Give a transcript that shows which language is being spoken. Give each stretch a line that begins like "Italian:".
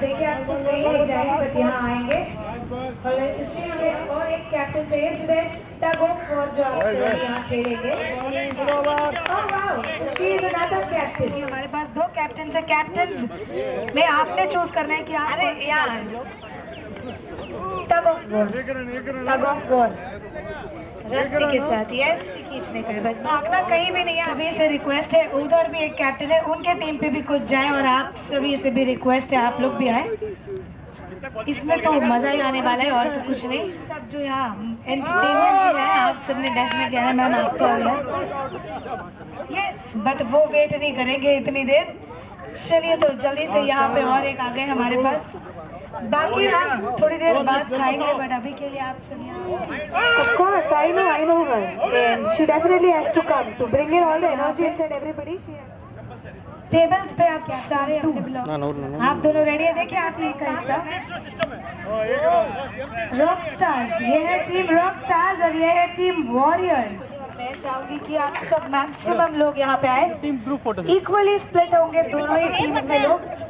Hindi: देखिए आप सब नहीं जाएंगे बट यहाँ आएंगे. Alright, इसलिए हमें और एक कैप्टन चाहिए.
English: So there's tug of war
Hindi: जो आप सब यहाँ खेलेंगे.
English: Oh wow, so she is another captain.
Hindi: हमारे पास 2 कैप्टन है. कैप्टन्स में आपने चूज करना है कि आप अरे यहाँ टग ऑफ वॉर रस्सी के साथ यस खींचने का है बस भागना कहीं भी नहीं है. सभी से रिक्वेस्ट है उधर भी एक कैप्टन है उनके टीम पे भी कुछ जाए और आप सभी से भी रिक्वेस्ट है आप लोग भी आए. इसमें तो मजा ही आने वाला है और तो कुछ नहीं. सब जो यहाँ एंटरटेनमेंट के लिए है आप सबने डेफिनेटली आना. मैम आप तो आ गए यस बट वो वेट नहीं करेंगे इतनी देर. चलिए तो जल्दी से यहाँ पे और एक आ गए हमारे पास. बाकी हम थोड़ी देर बाद खाएंगे बट अभी के लिए आप सब यहाँ.
English: Of course, I know her. And she definitely has to come to bring in all the energy inside everybody.
Hindi: Tables पे आप सारे अपने ब्लॉक आप दोनों रेडी है. देखिए आप ये का हिस्सा रॉक स्टार्स. ये है टीम रॉक स्टार्स और ये है टीम वॉरियर्स. मैं चाहूंगी कि आप सब मैक्सिमम लोग यहाँ पे आए. इक्वली स्प्लिट होंगे दोनों ही टीम्स में लोग.